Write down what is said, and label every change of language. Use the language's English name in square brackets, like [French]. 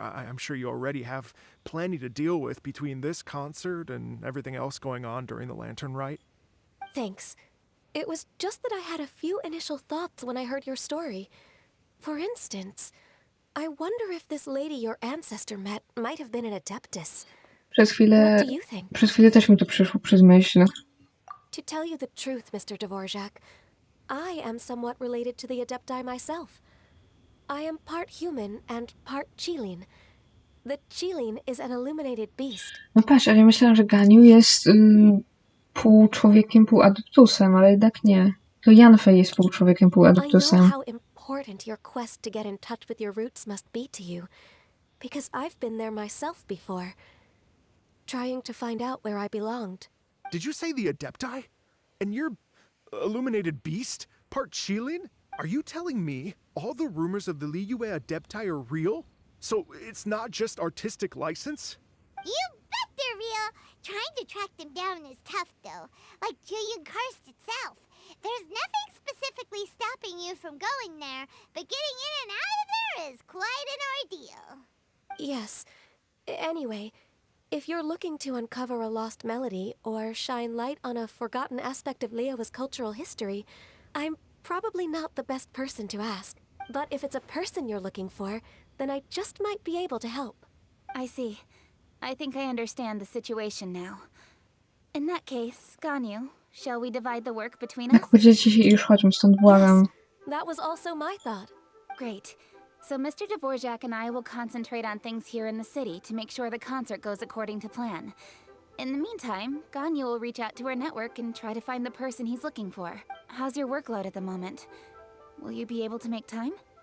[English] I'm sure you already have plenty to deal with between this concert and everything else going on during the Lantern Rite. Thanks. It was just that I had a few initial thoughts when I heard your story. For instance, I wonder if this lady your ancestor met might have been an adeptus. What do you think? [Polish] Przez chwilę też mi to przyszło przez myśl. [English] To tell you the truth, Mr. Dvorak, I am somewhat related to the adepti myself. I am part human and part Qilin. The Qilin is an illuminated beast. [Polish] No patrz, ale ja myślałam, że Ganyu jest pół człowiekiem, pół adeptusem, ale jednak nie. To Yanfei jest pół człowiekiem, pół [English] I know [Polish] adeptusem. [English] how important your quest to get in touch with your roots must be to you, because I've been there myself before, trying to find out where I belonged. Did you say the Adepti? And you're illuminated beast? Part Qilin? Are you telling me all the rumors of the Liyue Adepti are real? So it's not just artistic license? You bet they're real! Trying to track them down is tough, though. Like Julian Karst itself. There's nothing specifically stopping you from going there, but getting in and out of there is quite an ordeal. Yes. Anyway, if you're looking to uncover a lost melody or shine light on a forgotten aspect of Liyue's cultural history, I'm probably not the best person to ask. But if it's a person you're looking for, then I just might be able to help. I see. I think I understand the situation now. In that case, Ganyu, shall we divide the work between us? [Polish] Jak podzielcie się i już chodźmy stąd, błagam. [English] That was also my thought. Great. So Mr. Dvorak and I will concentrate on things here in the city to make sure the concert goes according to plan. In the meantime, Ganyu will reach out to her network and try to find the person he's looking for. How's your workload at the moment? Will you be able to make time?